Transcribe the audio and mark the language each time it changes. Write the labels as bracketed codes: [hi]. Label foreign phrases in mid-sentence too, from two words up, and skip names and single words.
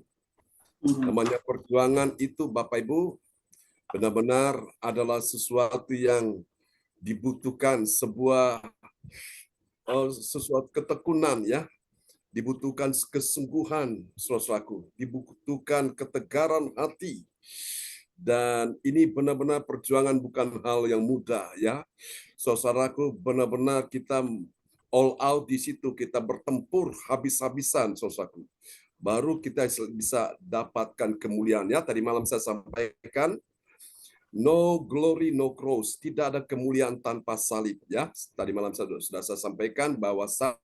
[id] Namanya perjuangan itu Bapak Ibu benar-benar adalah sesuatu yang dibutuhkan sesuatu ketekunan ya, dibutuhkan kesungguhan saudaraku, dibutuhkan ketegaran hati, dan ini benar-benar perjuangan bukan hal yang mudah ya saudaraku. Benar-benar kita [en] all out [id] di situ, kita bertempur habis-habisan saudaraku, baru kita bisa dapatkan kemuliaan ya. Tadi malam saya sampaikan [en] no glory, no cross. [id] Tidak ada kemuliaan tanpa salib. Ya, tadi malam sudah saya sampaikan bahwa